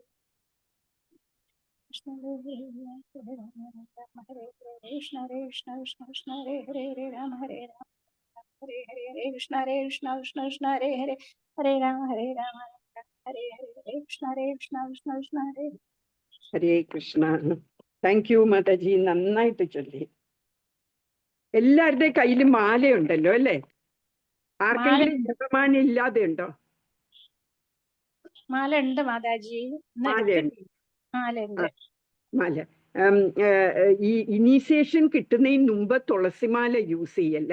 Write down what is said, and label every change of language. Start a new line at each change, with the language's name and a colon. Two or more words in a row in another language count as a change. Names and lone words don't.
Sanskrit: कृष्ण कृष्ण कृष्ण हरे हरे, हरे राम हरे हरे हरे. कृष्ण कृष्ण कृष्ण हरे हरे, हरे राम हरे हरे हरे. कृष्ण कृष्ण हरे. ഹരേ കൃഷ്ണ.
English: Thank you
Malayalam: മാതാജി, നന്നായിട്ട് ചൊല്ലി. എല്ലാവരുടെയും കയ്യിൽ മാലയുണ്ടല്ലോ അല്ലേ? ആർക്കെങ്കിലും ജപമാല ഇല്ലാതെ ഉണ്ടോ? മാല ഉണ്ട് മാതാജി, മാലയുണ്ട്. മാല ഈ ഇനീഷ്യേഷൻ കിട്ടുന്നതിന് മുമ്പ് തുളസിമാല യൂസ് ചെയ്യല്ല.